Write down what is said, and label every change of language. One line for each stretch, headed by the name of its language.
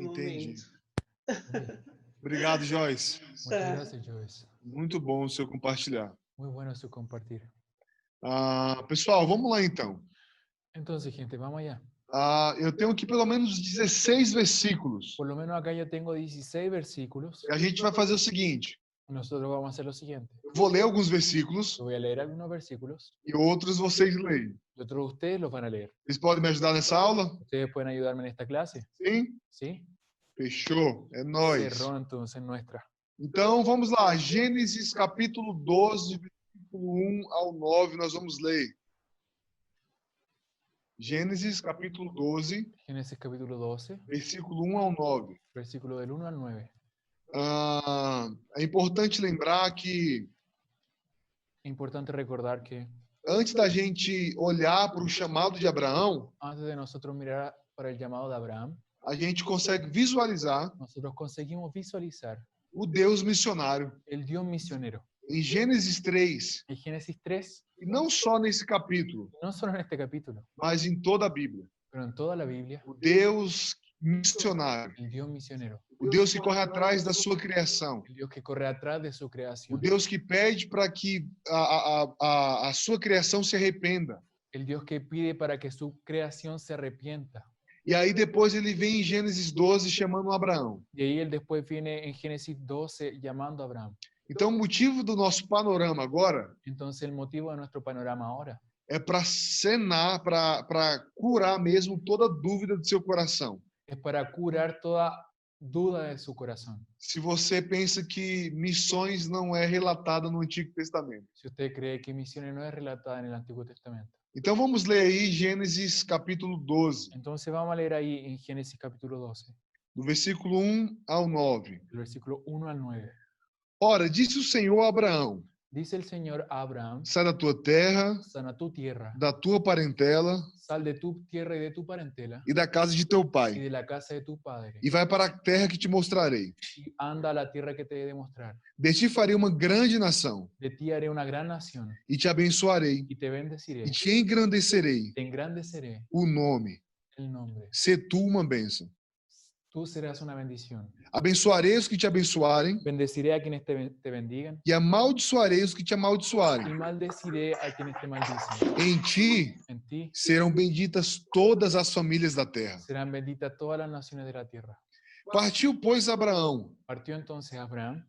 Portuguese: Entendi. momento. Obrigado, Joyce.
Spanish: Muchas
Portuguese: Tá.
Spanish: gracias, Joyce.
Portuguese: Muito bom o seu compartilhar.
Spanish: Muy bueno su compartir.
Portuguese: Pessoal, vamos lá então.
Spanish: Entonces, gente, vamos allá.
Portuguese: Eu tenho aqui pelo menos 16 versículos.
Spanish: Por lo menos acá yo tengo 16 versículos.
Portuguese: A gente vai fazer o seguinte.
Spanish: Nosotros vamos a hacer lo siguiente.
Portuguese: Eu vou ler alguns versículos
Spanish: Yo voy a leer algunos versículos
Portuguese: e outros vocês leem.
Spanish: y otros ustedes los van a leer.
Portuguese: Vocês podem me ajudar nessa aula?
Spanish: ¿Ustedes pueden ayudarme en esta clase?
Portuguese: Sim?
Spanish: ¿Sí?
Portuguese: Fechou. É nóis.
Spanish: Cerró entonces nuestra.
Portuguese: Então, vamos lá. Gênesis capítulo 12, versículo 1 ao 9, nós vamos ler. Gênesis capítulo 12,
Spanish: Génesis capítulo 12,
Portuguese: versículo 1 ao 9.
Spanish: versículo del 1 al 9.
Portuguese: É importante lembrar que
Spanish: Es importante recordar que
Portuguese: antes da gente olhar para o chamado de Abraão,
Spanish: antes de nosotros mirar para el llamado de Abraham,
Portuguese: a gente consegue visualizar
Spanish: nosotros conseguimos visualizar
Portuguese: o Deus missionário.
Spanish: el Dios misionero.
Portuguese: Em Gênesis 3,
Spanish: En Génesis 3,
Portuguese: e não só nesse capítulo,
Spanish: no solo en este capítulo,
Portuguese: mas em toda a Bíblia.
Spanish: pero en toda la Biblia,
Portuguese: O Deus missionário.
Spanish: el Dios misionero,
Portuguese: O Deus que corre atrás da sua criação.
Spanish: el Dios que corre atrás de su
Portuguese: O
Spanish: creación,
Portuguese: Deus que pede para que a sua criação se arrependa.
Spanish: el Dios que pide para que su creación se arrepienta.
Portuguese: E aí depois ele vem em Gênesis 12 chamando Abraão.
Spanish: Y ahí él después viene en Génesis 12 llamando a Abraham.
Portuguese: Então o motivo do nosso panorama agora
Spanish: Entonces el motivo de nuestro panorama ahora
Portuguese: é para sanar, para curar mesmo toda dúvida do seu coração.
Spanish: es para curar toda duda de su corazón.
Portuguese: Se você pensa que missões não é relatada no Antigo Testamento.
Spanish: Si usted cree que misiones no es relatada en el Antiguo Testamento.
Portuguese: Então vamos ler aí Gênesis capítulo 12,
Spanish: Entonces vamos a leer ahí en Génesis capítulo 12,
Portuguese: do versículo 1 ao 9.
Spanish: del versículo 1 al 9.
Portuguese: Ora, disse o Senhor a Abraão:
Spanish: Dice el Señor a Abraham,
Portuguese: sai da tua terra,
Spanish: sana tu tierra,
Portuguese: da tua parentela
Spanish: sal de tu tierra y de tu parentela
Portuguese: e da casa de teu
Spanish: y
Portuguese: pai,
Spanish: de la casa de tu padre,
Portuguese: e vai para a terra que te mostrarei.
Spanish: y anda a la tierra que te he de mostrar.
Portuguese: De ti farei uma grande nação,
Spanish: De ti haré una gran nación
Portuguese: e te abençoarei,
Spanish: y te bendeciré,
Portuguese: e te engrandecerei
Spanish: te engrandeceré
Portuguese: o nome.
Spanish: el nombre.
Portuguese: Sê tu uma bênção.
Spanish: Tú serás una bendición.
Portuguese: Abençoarei os que te abençoarem,
Spanish: Bendeciré a quienes te bendigan
Portuguese: e amaldiçoarei os que te amaldiçoarem.
Spanish: maldeciré a quienes te maldicen.
Portuguese: Em ti
Spanish: En ti
Portuguese: serão benditas todas as famílias da terra.
Spanish: serán benditas todas las naciones de la tierra.
Portuguese: Partiu, pois, Abraão,
Spanish: Partió entonces Abraham,